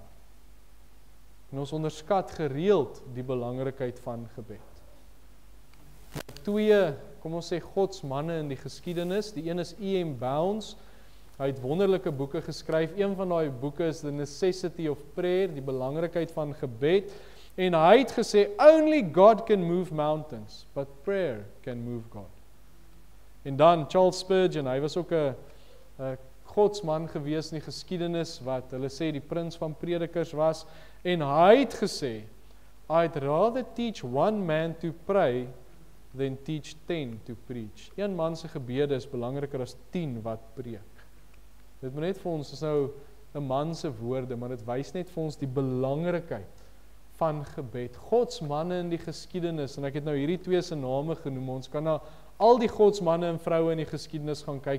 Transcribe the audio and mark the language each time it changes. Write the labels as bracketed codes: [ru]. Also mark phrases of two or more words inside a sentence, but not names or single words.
[af] En ons onderskat gereeld die belangrikheid van gebed. Twee, kom ons sê, godsmanne in die geskiedenis, die een is E.M. Bounds, hy het wonderlike boeke geskryf, een van daai boeke is The Necessity of Prayer, die belangrikheid van gebed, en hy het gesê, [en] only God can move mountains, but prayer can move God. [af] En dan Charles Spurgeon, hy was ook 'n godsman gewees in die geskiedenis, wat hulle sê die prins van predikers was, en hy het gesê, [en] I'd rather teach one man to pray than teach 10 to preach. [af] Een man se gebede is belangriker as 10 wat preek. Dit moet net vir ons, is nou 'n man se woorde, maar dit wys net vir ons die belangrikheid van gebed. Godsmanne in die geskiedenis, en ek het nou hierdie twee se name genoem, ons kan na al die godsmanne en vroue in die geskiedenis gaan kyk.